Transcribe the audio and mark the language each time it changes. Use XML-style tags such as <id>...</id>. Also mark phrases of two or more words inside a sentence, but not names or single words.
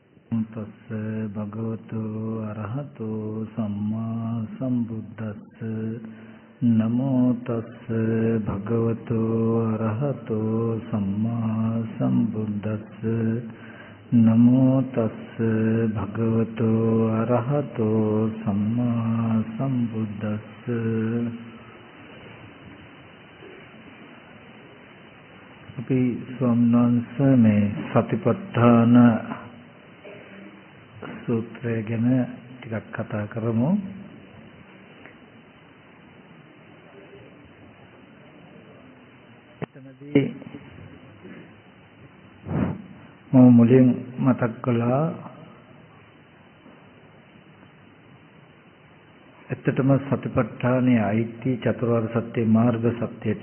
<pi>තස්ස භගවතු අරහතෝ සම්මා සම්බුද්දස්ස නමෝ තස්ස භගවතු අරහතෝ සම්මා සම්බුද්දස්ස නමෝ තස්ස භගවතු අරහතෝ සම්මා සම්බුද්දස්ස.</pi> <si>අපි ස්වාමීන් වහන්සේ මේ සතිපට්ඨාන සූත්‍රය ගැන ටිකක් කතා කරමු. එතනදී මම මුලින් මතක් කළා ඇත්තටම සතිපට්ඨානයේ අයිති චතුරාර්ය සත්‍ය මාර්ග සත්‍යයට.</si>